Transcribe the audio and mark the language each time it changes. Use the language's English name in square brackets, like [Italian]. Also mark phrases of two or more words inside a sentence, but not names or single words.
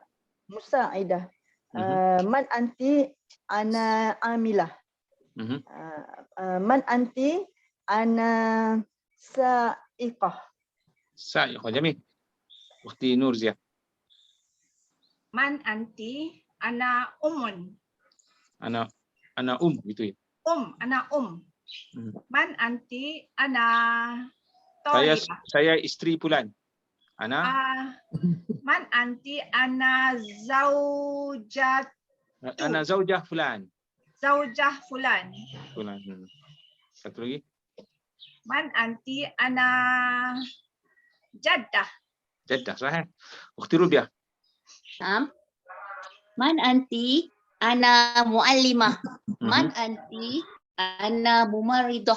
[Arabic] مساعدة. من أنتِ? أنا عاملة. من أنتِ? أنا سائقة. سائقة. جميل. أختي Nurzia. من أنتِ? أنا أم. [Malay] Ana gitu ya. [Arabic] أنا من أنتِ? أنا طالبة. [Malay] Saya isteri Pulan. Ana [Arabic] من أنتِ؟ أنا زوجة Fulan. زوجة فلان. Fulan. [Malay] Satu lagi. [Arabic] من أنتِ؟ أنا جدة. جدة. صحيح. أختي Rubiah. من أنتِ؟ أنا معلمة. من أنتِ؟ أنا ممرضة.